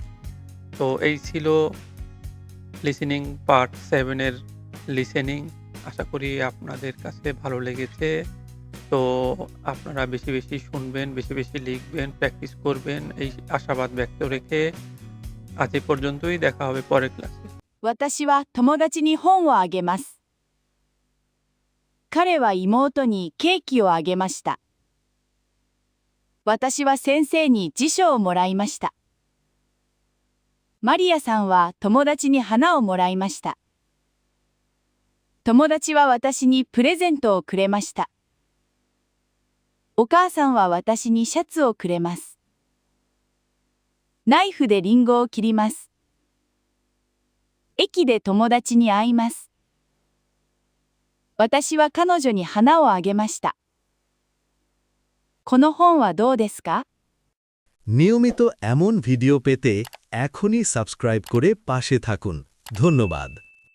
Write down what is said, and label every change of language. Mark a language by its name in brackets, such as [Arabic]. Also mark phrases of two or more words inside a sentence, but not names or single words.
[Bangla] তো এই ছিল [English] listening part [Bangla] 7 এর লিসেনিং। আশা করি আপনাদের কাছে ভালো লেগেছে। তো আপনারা বেশি, বেশি শুনবেন, বেশি, বেশি লিখবেন, প্র্যাকটিস করবেন এই আশাবাদ ব্যক্ত রেখে আজ এ পর্যন্তই। দেখা হবে পরের ক্লাসে। [Japanese] 私は友達に本をあげます。彼は妹にケーキをあげました。私は先生に辞書をもらいました。マリアさんは友達に花をもらいました。友達は私にプレゼントをくれました。お母さんは私にシャツをくれます。ナイフでリンゴを切ります。駅で友達に会います。私は彼女に花をあげました。この本はどうですか? [Bangla] নিয়মিত এমন ভিডিও পেতে এখনই সাবস্ক্রাইব করে পাশে থাকুন। ধন্যবাদ।